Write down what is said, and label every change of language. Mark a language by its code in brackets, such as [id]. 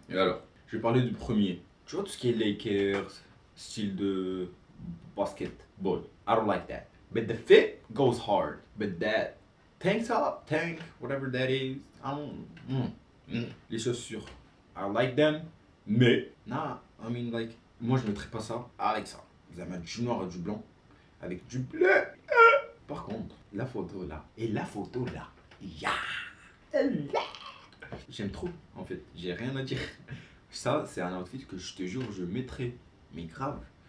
[fr] Et alors, je vais parler du premier. Tu vois tout ce qui est Lakers, style de basketball. [en] I don't like that. But the fit goes hard. But that tank top, whatever that is, I don't. [fr] Les chaussures, [en] I like them. [fr] Mais, [en] nah, I mean like, [fr] moi je mettrais pas ça avec ça. Vous allez mettre du noir et du blanc avec du bleu. Par contre, la photo là et la photo là, j'aime trop en fait, j'ai rien à dire. Ça, c'est un outfit que je te jure, je mettrais, mais grave.